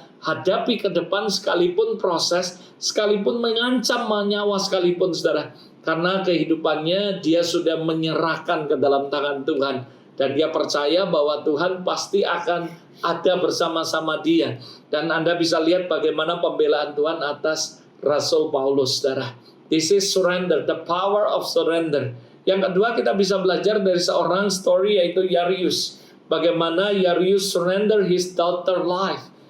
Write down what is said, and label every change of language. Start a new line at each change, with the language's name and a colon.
Indonesian: hadapi ke depan sekalipun proses, sekalipun mengancam nyawa sekalipun, saudara. Karena kehidupannya dia sudah menyerahkan ke dalam tangan Tuhan. Dan dia percaya bahwa Tuhan pasti akan ada bersama-sama dia. Dan Anda bisa lihat bagaimana pembelaan Tuhan atas Rasul Paulus, saudara.
English: This is surrender, the power of surrender.
Indonesian: Yang kedua, kita bisa belajar dari seorang story, yaitu Yairus. Bagaimana
English: Yairus surrender his daughter life.